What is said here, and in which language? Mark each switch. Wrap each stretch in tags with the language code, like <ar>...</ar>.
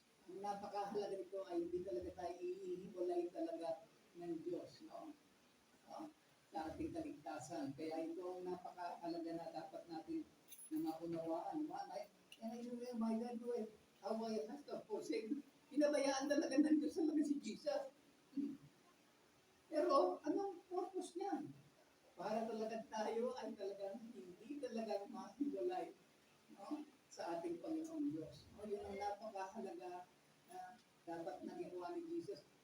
<tl>Ang napakahalaga nito ay hindi talaga tayo ihiwalay talaga ng Diyos, no? Sa ating kaligtasan. Kaya ito ang napakahalaga na dapat natin na maunawaan.</tl> <en>My God, how I have to forsake.</en> <tl>Pinabayaan talaga ng Diyos talaga si Jesus. Pero, anong purpose niyan? Para talaga tayo ay talagang hindi talagang mahiwalay, no? Sa ating Panginoong Diyos. No? Yun ang napakahalaga na dapat na ginawa ni Jesus.</tl>